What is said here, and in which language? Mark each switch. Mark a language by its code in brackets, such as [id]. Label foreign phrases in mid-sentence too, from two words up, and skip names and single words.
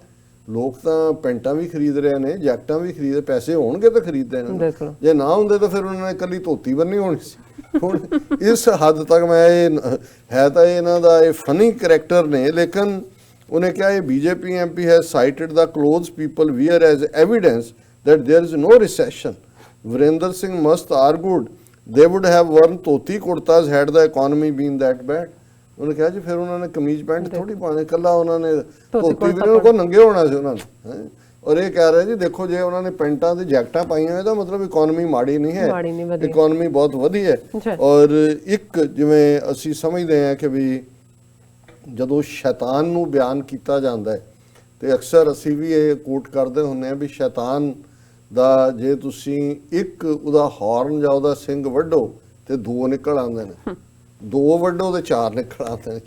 [pa] ਲੋਕ ਤਾਂ ਪੈਂਟਾਂ ਵੀ ਖਰੀਦ ਰਹੇ ਨੇ, ਜੈਕਟਾਂ ਵੀ ਖਰੀਦ, ਪੈਸੇ ਹੋਣਗੇ ਤਾਂ ਖਰੀਦਦੇ ਨੇ। ਬਿਲਕੁਲ। ਜੇ ਨਾ ਹੁੰਦੇ ਤਾਂ ਫਿਰ ਉਹਨਾਂ ਨੇ ਇਕੱਲੀ ਧੋਤੀ ਬੰਨੀ ਹੋਣੀ ਸੀ। ਹੁਣ ਇਸ ਹੱਦ ਤੱਕ ਮੈਂ ਇਹ ਹੈ ਤਾਂ ਇਹਨਾਂ ਦਾ ਇਹ [en] funny character [pa] ਨੇ, ਲੇਕਿਨ ਉਹਨੇ ਕਿਹਾ ਇਹ [en] BJP MP has cited the clothes people wear as evidence that there is no recession. Virender Singh must argued they would have worn [pa] ਧੋਤੀ ਕੁੜਤਾs [en] had the economy been that bad. [pa] ਉਹਨੇ ਕਿਹਾ ਜੀ ਫਿਰ ਉਹਨਾਂ ਨੇ ਕਮੀਜ਼ ਪੈਂਟ ਥੋੜੀ ਪਾਣੇ, ਕੱਲਾ ਉਹਨਾਂ ਨੇ ਧੋਤੀ ਵੀ ਉਹਨਾਂ ਕੋਲ ਨੰਗੇ ਹੋਣਾ ਸੀ ਉਹਨਾਂ ਨੇ। ਔਰ ਇਹ ਕਹਿ ਰਹੇ ਜੀ ਦੇਖੋ ਜੇ ਉਹਨਾਂ ਨੇ ਪੈਂਟਾਂ ਤੇ ਜੈਕਟਾਂ ਪਾਈਆਂ ਹੋਇਆ ਤਾਂ ਮਤਲਬ ਇਕਨੋਮੀ ਮਾੜੀ ਨਹੀਂ ਹੈ, ਇਕਨੋਮੀ ਬਹੁਤ ਵਧੀਆ ਹੈ। ਔਰ ਇੱਕ ਜਿਵੇਂ ਅਸੀਂ ਸਮਝਦੇ ਹਾਂ ਕਿ ਵੀ ਜਦੋਂ ਸ਼ੈਤਾਨ ਨੂੰ ਬਿਆਨ ਕੀਤਾ ਜਾਂਦਾ ਹੈ ਤੇ ਅਕਸਰ ਅਸੀਂ ਵੀ ਇਹ ਕੋਟ ਕਰਦੇ ਹੁੰਦੇ ਹਾਂ ਵੀ ਸ਼ੈਤਾਨ ਦਾ ਜੇ ਤੁਸੀਂ ਇੱਕ ਉਹਦਾ ਹਾਰਨ ਜਾਂ ਉਹਦਾ ਸਿੰਗ ਵੱਢੋ ਤੇ ਦੋ ਨਿਕਲ ਆਉਂਦੇ ਨੇ, ਦੋ ਵੱਢੋ ਤੇ ਚਾਰ ਨਿਕਲ ਆਉਂਦੇ ਨੇ।